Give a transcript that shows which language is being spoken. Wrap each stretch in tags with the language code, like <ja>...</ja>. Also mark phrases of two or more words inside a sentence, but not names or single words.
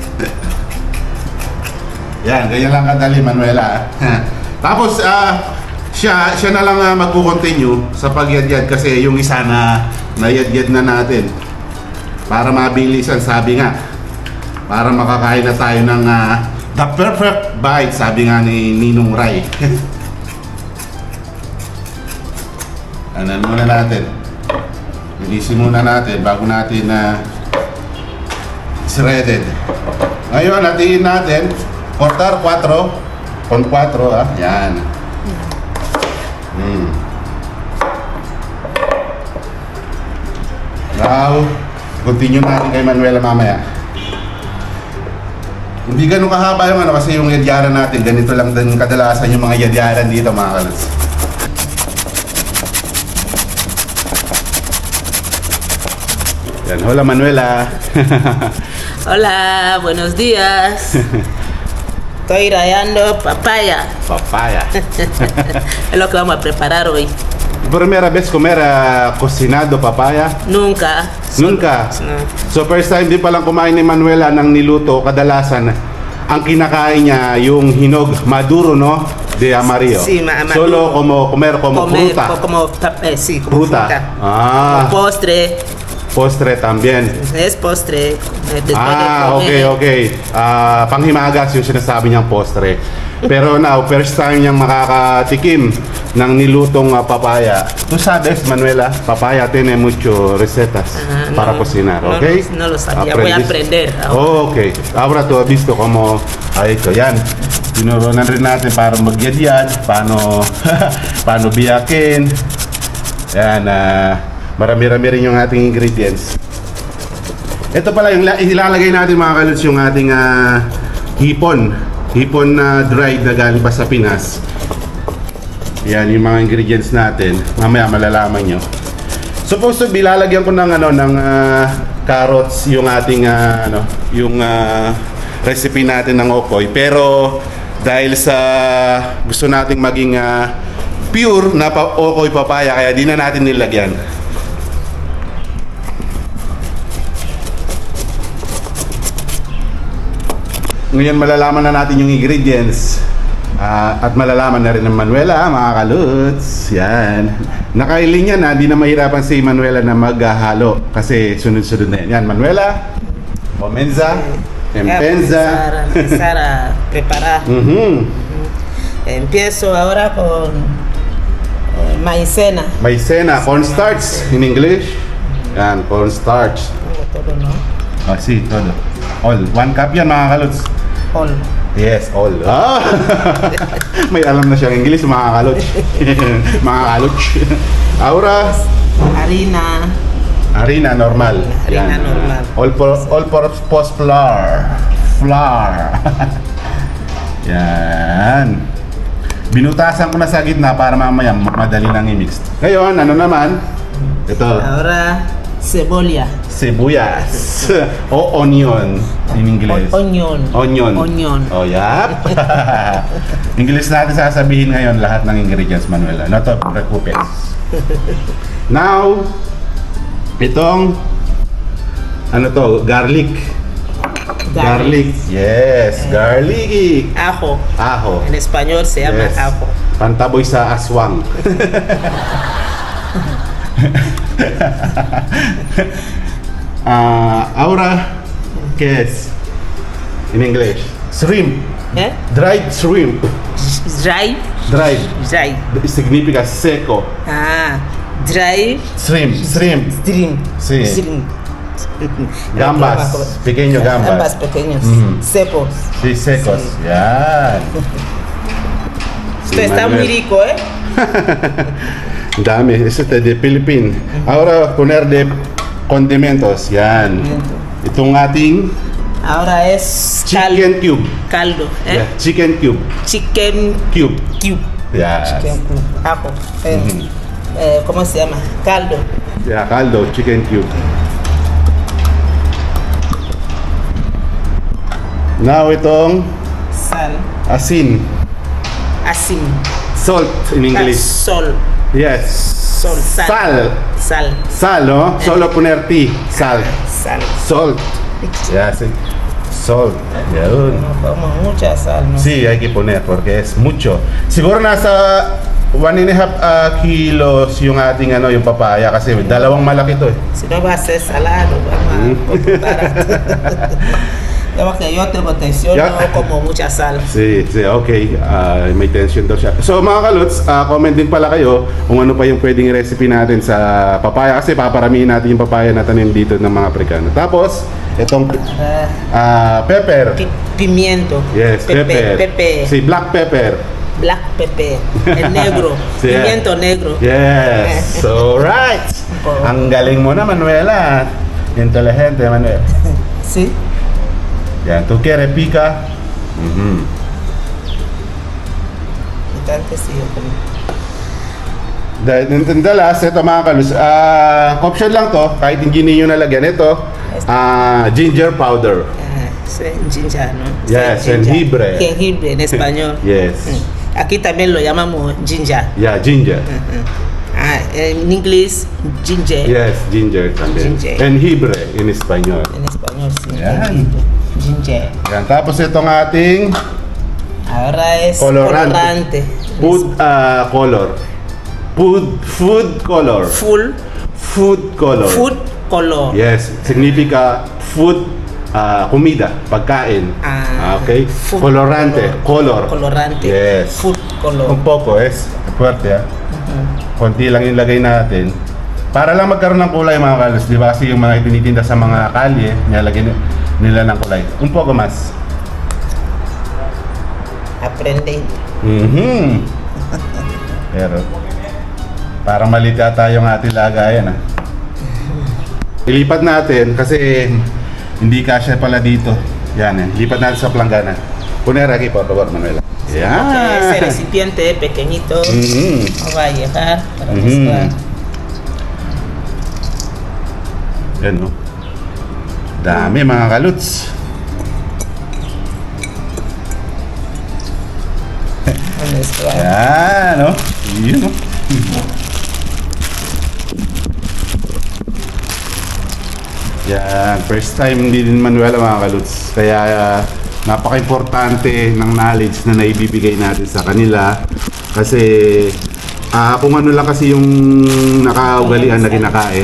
<tl>Yan, ganyan lang kadali, Manuela. Tapos, siya na lang magko-continue sa pagyadyad kasi yung isa na nayadyad na natin. Para mabilisan, sabi nga. Para makakain na tayo ng</tl> <en>the perfect bite,</en> <tl>sabi nga ni Ninong Ray. Anan muna natin. Linisin muna natin bago natin shredded. Ngayon, hatiin natin.</tl> <es>Cortar 4 con 4,</es> <tl>yan. Now, continue natin kay Manuela mamaya. Hindi ganun kahaba yung kasi yung yadyaran natin, ganito lang din kadalasan yung mga yadyaran dito mga kalos. Yan,</tl> <es>hola Manuela. Hola, buenos días. Estoy rayando papaya. Papaya. Es lo que vamos a preparar hoy. Primera vez comer cocinado papaya? Nunca. Nunca? No.</es> <tl>So</tl> <en>first time</en> <tl>din palang kumain ni Manuela ng niluto, kadalasan ang kinakain niya yung hinog maduro, no?</tl> <es>De amarillo. Sí, maduro. Solo comer como fruta. Sí, como fruta. Ah. Como postre. Postre también. Es postre. Después de okay, comer. okay.</es> <tl>Panghimagas yung sinasabi niyang postre. Pero now,</tl> <en>first time</en> <tl>niyang makakatikim ng nilutong papaya.</tl> <es>Tú sabes, Manuela, papaya tiene mucho recetas para cocinar, okay? No lo sabía, voy a aprender. Oh, okay. Ahora tú has visto cómo ha hecho.</es> <tl>Yan. Tinurunan rin natin para magyadyad, paano biyakin. Yan, marami-rami rin yung ating ingredients. Ito pala yung ilalagay natin mga kalots, yung ating hipon na dried na galing pa sa Pinas. Yan yung mga ingredients natin. Mamaya malalaman nyo.</tl> <en>Supposed to be</en> <tl>lalagyan ko ng carrots yung ating recipe natin ng okoy. Pero dahil sa gusto nating maging pure na okoy papaya, kaya di na natin nilagyan. Ngayon malalaman na natin yung ingredients at malalaman na rin ng Manuela, mga kaluts. Yan. Nakailing yan, di na mahirapan si Manuela na maghalo kasi sunod-sunod na yan. Yan,</tl> <es>Manuela, comienza, empieza. Empezar a preparar. Empiezo ahora con maicena. Maicena,</es> <en>cornstarch in English.</en> <tl>Yan, cornstarch.</tl> <es>Todo, ¿no? Sí, todo.</es> <tl>All. 1 cup yan, mga kaluts.</tl> <en>All. Yes, all.</en> <tl>May alam na siyang English, mga kaluts. Mga kaluts.</tl> <es>Ahora, harina normal. Harina normal.</es> <en>All purpose flour. Flour.</en> <tl>Yan. Binutasan ko na sa gitna para mamaya madali nang i-mix. Ngayon, ano naman? Ito.</tl> <es>Ahora, cebolla.</es> <tl>Sibuyas. O onion</tl> <en>in English. Onion. Onion. Onion.</en> <tl>Oh, yap. English natin sasabihin ngayon lahat ng ingredients, Manuela.</tl> <en>Not to</en> <tl>preocupes. Now, itong garlic. Garlic.</tl> <en>Yes, garlic.</en> <es>Ajo. Ajo. En español se llama</es> <en>Yes.</en> <es>ajo.</es> <tl>Pantaboy sa aswang.</tl> <es>Ahora, ¿qué es? En inglés.</es> <en>Shrimp. ¿Eh? Dried shrimp. Dry. Dried. Dry.</en> <es>Significa seco.</es> <en>Ah, dry Shrimp. Shrimp. shrimp.</en> <es>Sí.</es> <en>Shrimp.</en> <es>Gambas. Pequeño Gambas gambas. pequeños. Mm. Secos. Sí, secos. Sí.</es> <tl>Yan.</tl> <es>Esto está muy rico, ¿eh? Dami. Eso es de Philippines. Ahora poner de condimentos.</es> <tl>Yan. Itong ating</tl> <es>Ahora es</es> <en>chicken cube.</en> <es>caldo. ¿eh?</es> <en>Yeah, chicken cube. Chicken Cube. cube. Yeah. Chicken cube.</en> <es>Ajo. Mhm. ¿Cómo se llama? Caldo. Yeah, caldo,</es> <en>chicken cube. Now itong</en> <es>Sal.</es> <tl>asin. Asin.</tl> <en>Salt in English.</en> <es>Sol.</es> <en>Yes.</en> <es>Sol. Sal. Sal. Sal. Sal, no? Solo poner T. Sal. Sal.</es> <en>Salt. Yeah, sí. Salt. Yun.</en> <es>No como mucha sal, ¿no? Sí, hay que poner porque es mucho.</es> <tl>Siguro nasa 1.5 kilos yung ating yung papaya kasi dalawang malaki to eh.</tl> <es>Si no va a ser salado, vamos a computar. Digamos que yo tengo tensión, Ya. no como mucha sal. Sí,</es> <tl>okay. May tension daw siya. So mga kaluts, comment din pala kayo kung ano pa yung pwedeng recipe natin sa papaya kasi paparamihin natin yung papaya na tanim dito ng mga Afrikano. Tapos, itong pepper.</tl> <es>Pimiento.</es> <en>Yes, pepper. Pepe.</en> <es>Sí,</es> <en>black pepper. Black pepper.</en> <es>El negro. Sí, Pimiento negro.</es> <en>Yes. So, right.</en> <tl>Ang galing mo na, Manuela.</tl> <es>Inteligente, Manuel. Sí. Yan, ¿tú quieres pica? Bastante sí, yo como.</es> <tl>Dalas, ito mga kalus, option lang to, kahit hindi niyo nalagyan ito,</tl> <en>ginger powder.</en> <es>Sí, ginger, ¿no?</es> <en>Yes,</en> <es>Sí, jengibre. Jengibre en español.</es> <en>Yes.</en> <es>Aquí también lo llamamos ginger.</es> <en>Yeah, ginger.</en> <es>En inglés,</es> <en>ginger. Yes, ginger también. Ginger.</en> <es>Jengibre in español. En español, sí.</es> <tl>Yan.</tl> <en>Ginger.</en> <tl>Yan, tapos itong ating</tl> <es>Ahora es colorante.</es> <en>Food color. Food color. Food color. Food color. Yes,</en> <es>significa food, comida, pagkain.</es> <en>Okay? Food</en> <es>Colorante, color. Colorante.</es> <en>Yes. Food color.</en> <es>Un poco, es fuerte,</es> <tl>konti lang yung lagay natin. Para lang magkaroon ng kulay mga kalos, di ba? Kasi yung mga tinitinda sa mga kalye, nilalagay nila ng kulay.</tl> <es>Un poco mas. Aprende.</es> <tl>Pero, parang mali yata yung ating lagayan Ilipat natin kasi hindi kasya pala dito. Yan lipat natin sa planggana.</tl> <es>Poner aquí, por favor, Manuela. Ese recipiente pequeñito no va a llegar para mezclar.</es> <tl>Yan, no? Dami mga kaluts.</tl> <es>A mezclar.</es> <tl>Yan, no? Yun, no? Yan,</tl> <en>first time</en> <tl>din Manuela mga kaluts. Kaya napaka-importante ng knowledge na naibibigay natin sa kanila. Kasi kung ano lang kasi yung nakaugalian na kinakain.</tl>